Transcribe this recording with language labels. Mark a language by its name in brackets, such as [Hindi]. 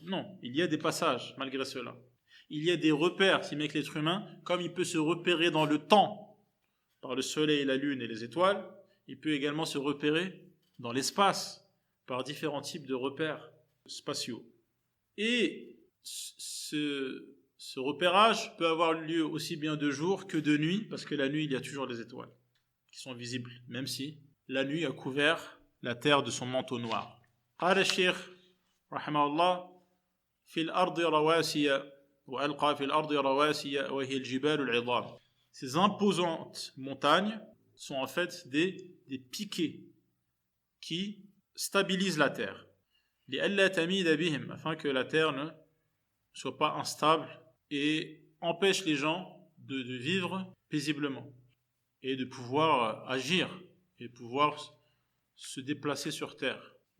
[French] Non, il y a des passages, malgré cela. Il y a des repères, si bien que l'être humain, comme il peut se repérer dans le temps, par le soleil, la lune et les étoiles, il peut également se repérer dans l'espace, par différents types de repères spatiaux. Et ce repérage peut avoir lieu aussi bien de jour que de nuit, parce que la nuit, il y a toujours les étoiles qui sont visibles, même si la nuit a couvert la terre de son manteau noir. [Arabic] قال الشيخ رحمه الله في الأرض رواسي وألقى في الأرض رواسي وهي الجبال العظام. [French] Ces imposantes montagnes sont en fait des piquets qui stabilisent la terre. [Arabic] لئلا تميد بهم, [French] afin que la terre ne soit pas instable et empêche les gens de vivre paisiblement et de pouvoir agir et pouvoir se déplacer sur terre.